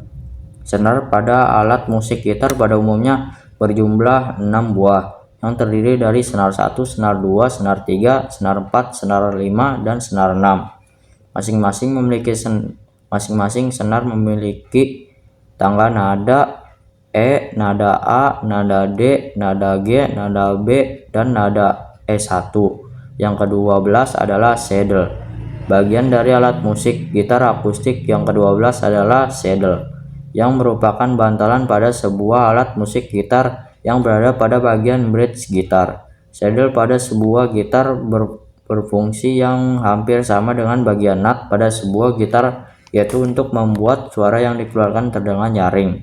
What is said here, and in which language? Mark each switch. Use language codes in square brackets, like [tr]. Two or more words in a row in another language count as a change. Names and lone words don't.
[id] Senar pada alat musik gitar pada umumnya berjumlah 6 buah, yang terdiri dari senar 1, senar 2, senar 3, senar 4, senar 5, dan senar 6. Masing-masing senar memiliki tangga nada E, nada A, nada D, nada G, nada B, dan nada E1. Yang ke-12 adalah saddle. Bagian dari alat musik gitar akustik yang ke-12 adalah saddle, yang merupakan bantalan pada sebuah alat musik gitar yang berada pada bagian bridge gitar. Saddle pada sebuah gitar berfungsi yang hampir sama dengan bagian nut pada sebuah gitar, yaitu untuk membuat suara yang dikeluarkan terdengar nyaring.